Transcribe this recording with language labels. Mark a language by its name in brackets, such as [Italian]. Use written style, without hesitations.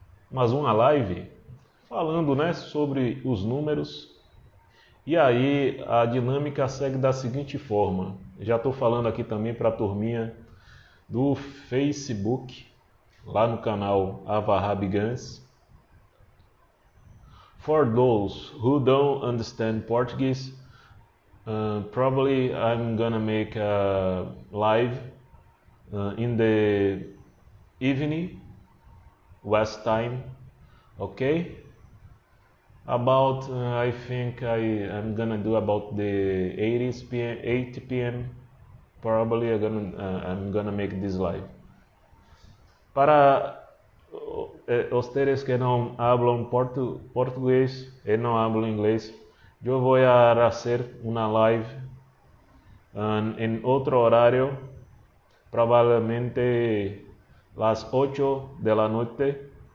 [Portuguese] mais uma live falando, né, sobre os números. E aí a dinâmica segue da seguinte forma. Já estou falando aqui também para a turminha do Facebook, lá no canal Avraham Gans. [English] For those who don't understand Portuguese, probably I'm gonna make a live in the evening, West time, okay? About, I think I'm gonna do about the 8 p.m. Probably I'm gonna make this live. [Spanish] Para ustedes que no hablan portugués y no hablan inglés, yo voy a hacer una live en otro horario, probablemente las 8 de la noche.